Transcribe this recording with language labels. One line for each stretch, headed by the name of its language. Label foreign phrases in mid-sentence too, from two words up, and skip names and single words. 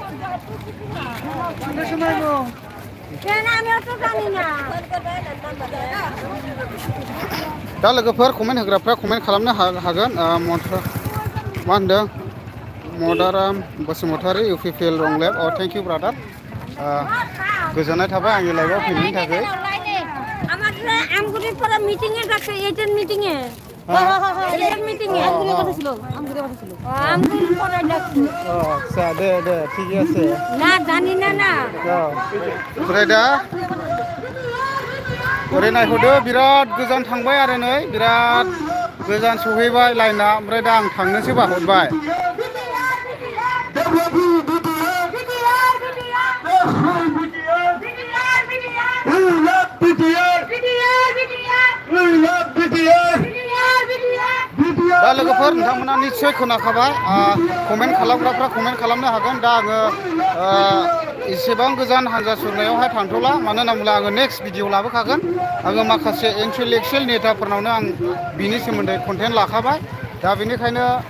Bodo: दा लोगोफोर कमेन्ट होग्राफ्रा कमेन्ट खालामनो हागोन मा होनदों मदाराम बसुमतारी इउपिपिएल रं लेफ्ट
English: thank you brother
Bodo: गोजोननाय थाबाय आंनि लाइभआव फैनायनि थाखाय
Bangla: মিটিংয়ে যাচ্ছে এইটার মিটিংয়ে আচ্ছা দে ঠিকই আছে না জানি না
Bodo: ओमफ्राय दा ओरै नायहरदो बिराद गोजान थांबाय आरो नै बिराद गोजान सहैबाय लाइना ओमफ्राय दा आं थांनोसो बाहरबाय दा लोगोफोर नोंथांमोना निस्सय खोनाखाबाय कमेन्ट खालामग्राफ्रा कमेन्ट खालामनो हागोन दा आङो एसेबां गोजान हानजा सुरनायावहाय थांथ'ला मानो होनना बुङोब्ला आङो
English: next video
Bodo: लाबोखागोन आङो माखासे इन्टेलेक्सुयेल नेताफोरनावनो आं बिनि सोमोन्दै कन्टेन्ट लाखाबाय दा बेनिखायनो